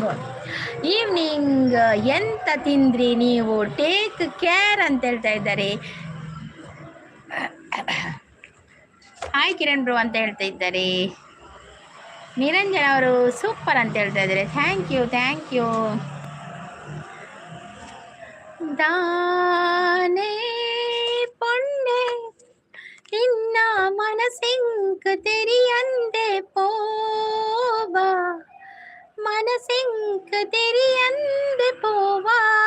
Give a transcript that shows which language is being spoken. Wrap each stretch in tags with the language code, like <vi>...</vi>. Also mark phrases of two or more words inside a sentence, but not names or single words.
<kn>ಈವ್ನಿಂಗ್ ಎಂತ ತಿಂದ್ರಿ ನೀವು?</kn> <en>Take care</en> <kn>ಅಂತ ಹೇಳ್ತಾ ಇದ್ದಾರೆ. ಹಾಯ್ ಕಿರಣ್ ಬ್ರೋ ಅಂತ ಹೇಳ್ತಾ ಇದ್ದಾರೆ. ನಿರಂಜನ್ ಅವರು ಸೂಪರ್ ಅಂತ ಹೇಳ್ತಾ ಇದ್ದಾರೆ.</kn> <en>Thank you.</en> <tcy>ದಾನೆ ಪೊಣ್ಣೆ ನಿನ್ನ ಮನಸ್ಸಿಂಕ್ ತೆರಿಯಂದೆ ಪೋವಾ, ಮನಸ್ಸಿಂಕ್ ತೆರಿಯಂದೆ ಪೋವಾ,</tcy>